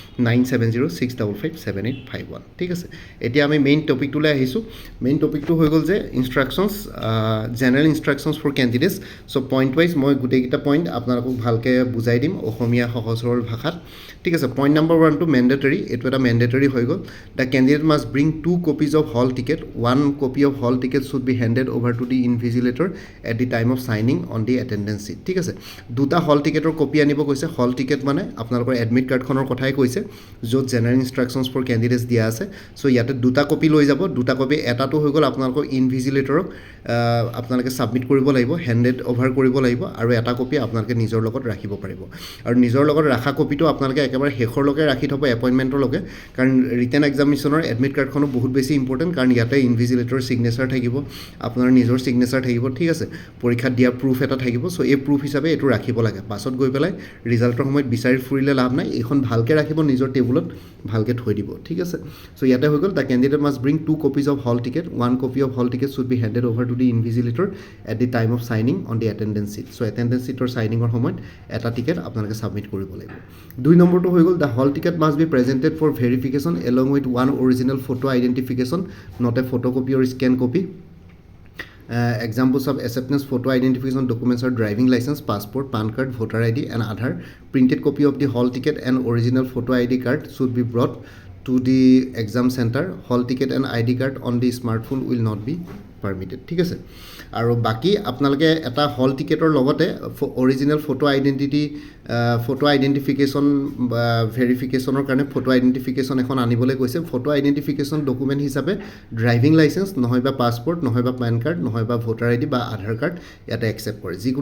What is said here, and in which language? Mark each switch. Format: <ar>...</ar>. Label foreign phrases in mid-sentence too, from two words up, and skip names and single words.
<as>9706557851 ঠিক আছে এতিয়া আমি মেইন টপিকটোলৈ আহিছোঁ</as> <en>main topic</en> <as>হৈ গ'ল যে</as> <en>instructions general instructions for candidates so point wise</en> <as>মই গোটেইকেইটা পইণ্ট আপোনালোকক ভালকৈ বুজাই দিম অসমীয়া সহজ সৰল ভাষাত ঠিক আছে</as> <en>point number</en> <as>1টো মেণ্ডেটৰী এইটো এটা মেণ্ডেটৰী হৈ গ'ল</as> <en>the candidate must bring 2 copies of hall ticket 1 copy of hall ticket should be handed over to the invigilator at the time of signing on the attendance sheet</en> <as>ঠিক আছে দুটা</as> <en>hall ticket</en> <as>কপি আনিব কৈছে</as> <en>hall ticket</en> <as>মানে আপোনালোকৰ</as> <en>admit card</en> <as>কথাই কৈছে য'ত</as> <en>general instructions for candidates</en> <as>দিয়া আছে চ' ইয়াতে দুটা কপি লৈ যাব দুটা কপি এটাটো হৈ গ'ল আপোনালোকৰ ইনভিজিলেটৰক আপোনালোকে ছাবমিট কৰিব লাগিব</as> <en>handed over</en> <as>কৰিব লাগিব আৰু এটা কপি আপোনালোকে নিজৰ লগত ৰাখিব পাৰিব আৰু নিজৰ লগত ৰাখা কপিটো আপোনালোকে একেবাৰে শেষৰলৈকে ৰাখি থ'ব এপইণ্টমেণ্টলৈকে কাৰণ</as> <en>written examination admit card</en> <as>বহুত বেছি ইম্পৰ্টেণ্ট কাৰণ ইয়াতে ইনভিজিলেটৰৰ ছিগনেচাৰ থাকিব আপোনাৰ নিজৰ ছিগনেচাৰ থাকিব ঠিক আছে পৰীক্ষাত দিয়া প্ৰুফ এটা থাকিব চ' এই প্ৰুফ হিচাপে এইটো ৰাখিব লাগে পাছত গৈ পেলাই ৰিজাল্টৰ সময়ত বিচাৰি ফুৰিলে লাভ নাই এইখন ভালকৈ ৰাখিব নিজৰ টেবুলত ভালকৈ থৈ দিব ঠিক আছে চ' ইয়াতে হৈ গ'ল</as> <en>the candidate must bring 2 copies of hall ticket 1 copy of hall ticket should be handed over to the invigilator at the time of signing on the attendance sheet</en> <as>চ'</as> <en>attendance sheetor</en> <as>চাইনিঙৰ সময়ত এটা টিকেট আপোনালোকে ছাবমিট কৰিব লাগিব 2 নম্বৰটো হৈ গ'ল</as> <en>the hall ticket must be presented for verification along with 1 original photo identification not a photocopy or scan copy examples of acceptance photo identification documents are driving license passport pan card voter ID and Aadhaar printed copy of the hall ticket and original photo ID card should be brought to the exam center hall ticket and ID card on the smartphone will not be permitted</en> <as>ঠিক আছে আৰু বাকি আপোনালোকে এটা হল টিকেটৰ লগতে</as> <en>original photo identity photo identification</en> <as>বা ভেৰিফিকেশ্যনৰ কাৰণে</as> <en>photo identification</en> <as>এখন আনিবলৈ কৈছে</as> <en>photo identification document</en> <as>হিচাপে</as> <en>driving license</en> <as>নহয় বা পাছপৰ্ট নহয় বা</as> <en>pan card</en> <as>নহয় বা</as> <en>voter ID</en> <as>বা</as> <en>Aadhaar card</en> <as>ইয়াতে একচেপ্ট কৰে যিকোনো</as>